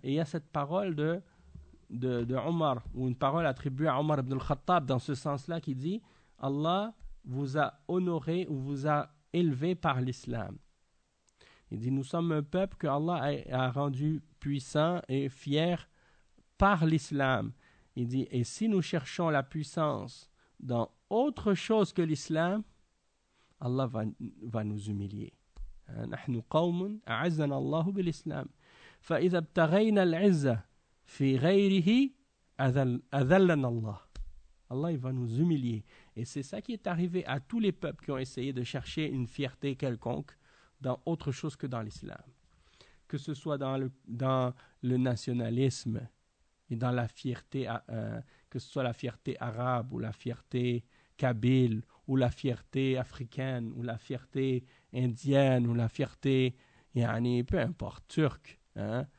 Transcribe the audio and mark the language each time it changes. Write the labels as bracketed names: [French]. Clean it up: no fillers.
[French] Et il y a cette parole de Omar, ou une parole attribuée à Omar ibn al-Khattab, dans ce sens-là, qui dit, Allah vous a honoré ou vous a élevé par l'islam. Il dit, nous sommes un peuple que Allah a rendu puissant et fier par l'islam. Il dit, et si nous cherchons la puissance dans autre chose que l'islam, Allah va nous humilier. [Arabic] نحن قوم أعزنا الله بالإسلام فإذا ابتغينا العزة في غيره أذلنا الله. [French] Allah va nous humilier. Et c'est ça qui est arrivé à tous les peuples qui ont essayé de chercher une fierté quelconque dans autre chose que dans l'islam. Que ce soit dans le nationalisme et dans la fierté, que ce soit la fierté arabe ou la fierté kabyle ou la fierté africaine, ou la fierté indienne, ou la fierté, yani, peu importe, turque. Hein?